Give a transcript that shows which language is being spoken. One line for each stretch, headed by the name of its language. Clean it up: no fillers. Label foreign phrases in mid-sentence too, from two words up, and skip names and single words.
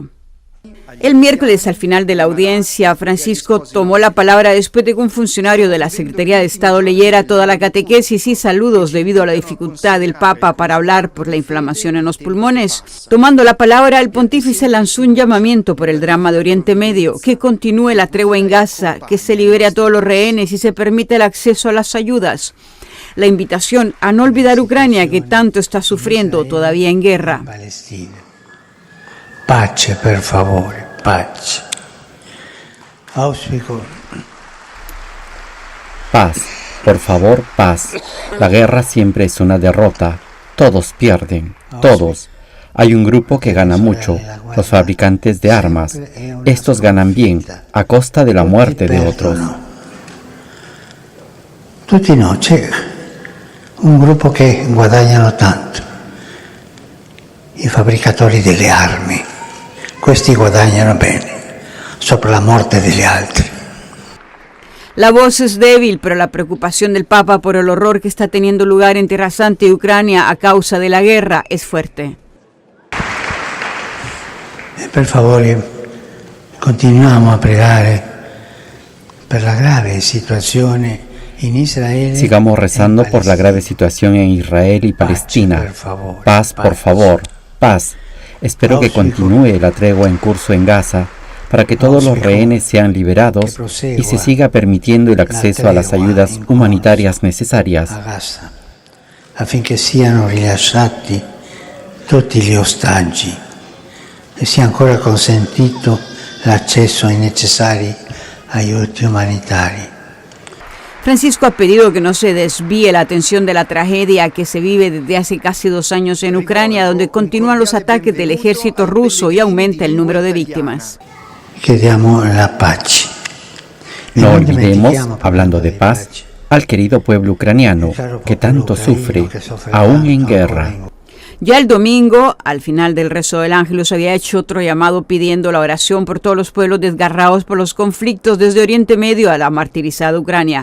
Spanish: El miércoles, al final de la audiencia, Francisco tomó la palabra después de que un funcionario de la Secretaría de Estado leyera toda la catequesis y saludos debido a la dificultad del Papa para hablar por la inflamación en los pulmones. Tomando la palabra, el pontífice lanzó un llamamiento por el drama de Oriente Medio, que continúe la tregua en Gaza, que se libere a todos los rehenes y se permita el acceso a las ayudas. La invitación a no olvidar Ucrania, que tanto está sufriendo todavía en guerra.
Italian: Pace, per favore, pace. Auspico.
Spanish: Paz, por favor, paz. La guerra siempre es una derrota. Todos pierden, todos. Hay un grupo que gana mucho, los fabricantes de armas. Estos ganan bien, a costa de la muerte de otros.
Italian: Tutti no, c'è un gruppo che guadagnano tanto. I fabbricatori delle armi. Questi guadagnano bene, sopra la morte degli altri.
Spanish: La voz es débil, pero la preocupación del Papa por el horror que está teniendo lugar en Tierra Santa y Ucrania a causa de la guerra es fuerte.
Italian: Per favore, continuiamo a pregare per la grave situazione in Israele.
Spanish: Sigamos rezando por la grave situación en Israel y Palestina. Paz, por favor, paz. Espero que continúe la tregua en curso en Gaza para que todos los rehenes sean liberados y se siga permitiendo el acceso a las ayudas humanitarias necesarias.
Italian: Affinché siano rilasciati tutti gli ostaggi e sia ancora consentito l'accesso ai necessari aiuti umanitari.
Spanish: Francisco ha pedido que no se desvíe la atención de la tragedia que se vive desde hace casi 2 años en Ucrania, donde continúan los ataques del ejército ruso y aumenta el número de víctimas.
Italian: Chiediamo la pace.
Spanish: No olvidemos, hablando de paz, al querido pueblo ucraniano que tanto sufre, aún en guerra. Ya el domingo, al final del rezo del Ángelus, había hecho otro llamado pidiendo la oración por todos los pueblos desgarrados por los conflictos desde Oriente Medio a la martirizada Ucrania.